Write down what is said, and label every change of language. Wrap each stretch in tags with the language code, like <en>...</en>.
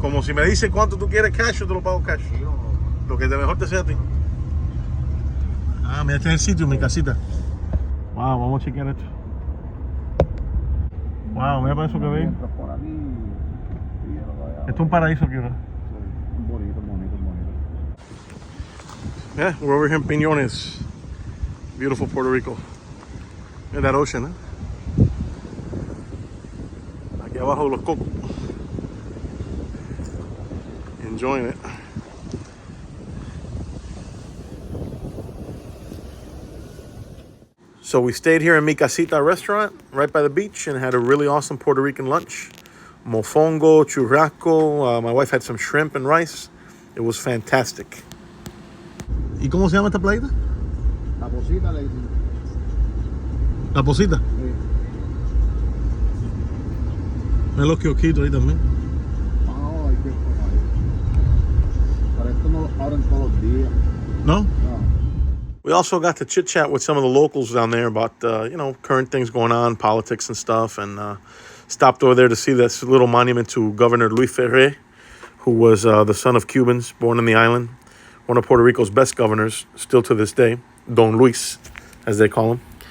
<es>Como si me dices cuánto tú quieres cash, yo te lo pago cash. Lo que mejor te sea a ti. Ah, mira, este es el sitio, mi casita. Wow, vamos a chequear esto. Wow, mira para eso que veis. Entras por aquí y lo que hay Esto es un paraíso aquí, ¿verdad? Sí, bonito, bonito, bonito.</es> <en>Yeah, we're over here in Piñones. Beautiful Puerto Rico. Look at that ocean, ¿eh?</en> <es>Aquí abajo de los cocos.</es> <en>Enjoying it. So we stayed here in Mi Casita restaurant right by the beach and had a really awesome Puerto Rican lunch. Mofongo, churrasco. My wife had some shrimp and rice. It was fantastic.</en> <es>¿Y cómo se llama esta playita? La Posita le dicen. La Posita. Sí. Mira los kiosquitos ahí también. Ah, hay que por ahí. Pero esto no lo abren todos los días. No? No.</es> <en>We also got to chit chat with some of the locals down there about, current things going on, politics and stuff, and stopped over there to see this little monument to Governor Luis Ferré, who was the son of Cubans, born in the island, one of Puerto Rico's best governors, still to this day, Don Luis, as they call him.</en>